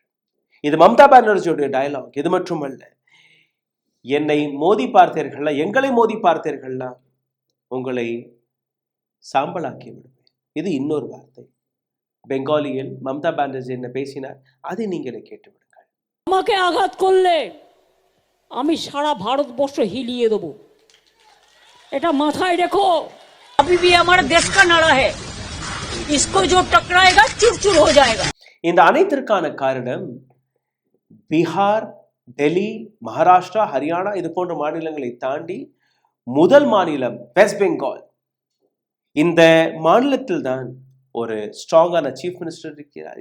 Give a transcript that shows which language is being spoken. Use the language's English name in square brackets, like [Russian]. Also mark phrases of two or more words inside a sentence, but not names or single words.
[Tamil] இது மம்தா பானர்ஜியோட டயலாக். இது மட்டுமல்ல, என்னை மோதி பார்த்தீர்களா, எங்களை மோதி பார்த்தீர்களா, உங்களை சாம்பலாக்கி விடுவேன். இது இன்னொரு வார்த்தை. பெங்காலியில் மம்தா பானர்ஜி என்ன பேசினார், அதை நீங்களே கேட்டு விடுங்கள். [Bangla] আমাকে আঘাত করলে আমি সারা ভারতবর্ষ হিলিয়ে দেব, এটা মাথায় রেখো। [Hindi] अभी भी हमारा देश का नारा है, इसको जो टकराएगा चूर-चूर हो जाएगा. [Tamil] இந்த அனைத்திற்கான காரணம் பீகார், டெல்லி, மகாராஷ்டிரா, ஹரியானா இது போன்ற மாநிலங்களை தாண்டி முதல் மாநிலம் வெஸ்ட் பெங்கால். இந்த மாநிலத்தில் தான் ஒரு ஸ்ட்ராங்கான [English] chief minister [Tamil] இருக்கிறார்.